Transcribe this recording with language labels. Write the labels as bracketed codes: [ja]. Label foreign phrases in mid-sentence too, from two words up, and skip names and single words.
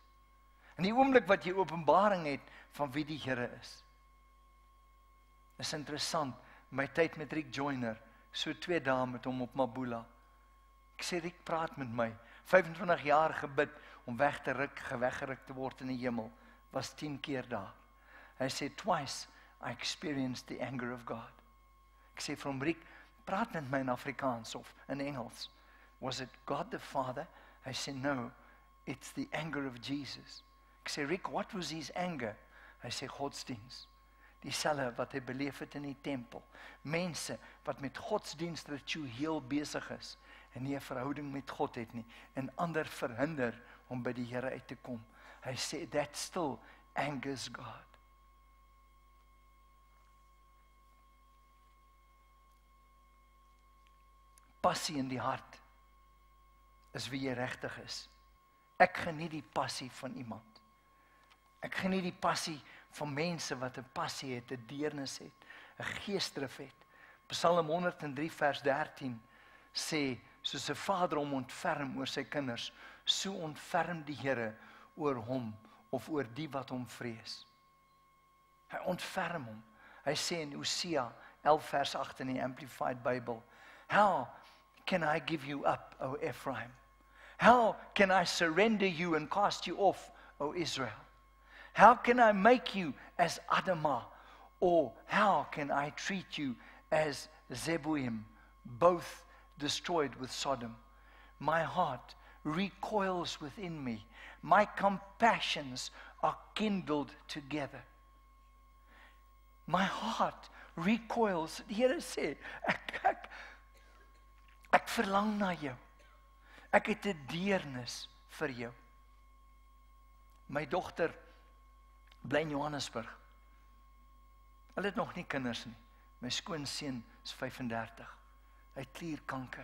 [af] In die oomblik wat jy openbaring het van wie die Here is interessant, my tyd met Rick Joyner, so 2 dae met hom op Mabula. Ek sê, Rick, praat met my. 25 jaar gebid om weggeruk te word in die hemel, was 10 keer daar. Hy sê, [en] twice I experienced the anger of God. [af] Ek sê vir hom, Rick, praat met my in Afrikaans of in Engels. [en] Was it God the Father? [af] Hy sê, [en] no, it's the anger of Jesus. [af] Ek sê, [en] Rick, what was his anger? [af] Hy sê, godsdiens. Dieselfde wat hy beleef het in die tempel. Mense wat met godsdienst ritueel besig is en nie 'n verhouding met God het nie en ander verhinder om by die Here uit te kom. Hy sê, [en] that still angers God. [af] Passie in die hart is wie jy regtig is. Ek geniet die passie van iemand. Ek geniet die passie van mense wat 'n passie het, 'n deernis het, 'n geesdrif het. Psalm 103 vers 13 sê, soos 'n vader hom ontferm oor sy kinders, so ontferm die Here oor hom of oor die wat hom vrees. Hy ontferm hom. Hy sê in Hosea 11 vers 8 in die Amplified Bible, [en] how can I give you up, O Ephraim? How can I surrender you and cast you off, O Israel? How can I make you as Adamah? Or how can I treat you as Zeboim, both destroyed with Sodom? My heart recoils within me. My compassions are kindled together. My heart recoils. [af] Die Here sê, ek verlang na jou. Ek het 'n deernis vir jou. My dogter bly in Johannesburg. Hulle het nog nie kinders nie. My skoonseun is 35. Hy het klierkanker.